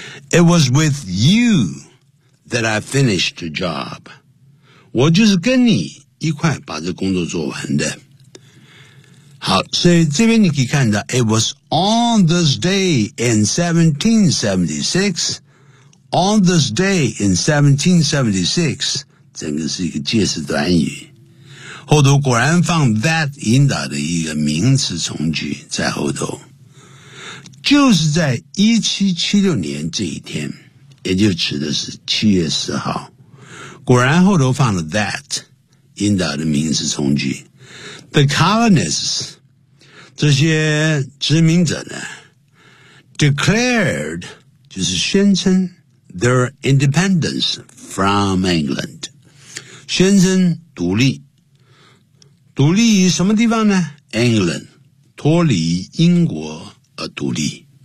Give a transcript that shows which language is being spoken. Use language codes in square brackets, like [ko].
[en] It was with you that I finished the job. [zh] 我就是跟你一块把这工作做完的。好，所以这边你可以看到 [en] It was on this day in 1776. On this day in 1776. [zh] 整个是一个介词短语。后头果然放 that in 的一个名词从句在后头。就是在1776年这一天，也就指的是7月10号。果然后头放了 that in 的名词从句。 [en] The colonists, [zh] 这些殖民者呢 [en] ,declared, [zh] 就是宣称 [en] their independence from England. [zh] 宣称独立。独立于什么地方呢 ?England, 脱离英国而独立。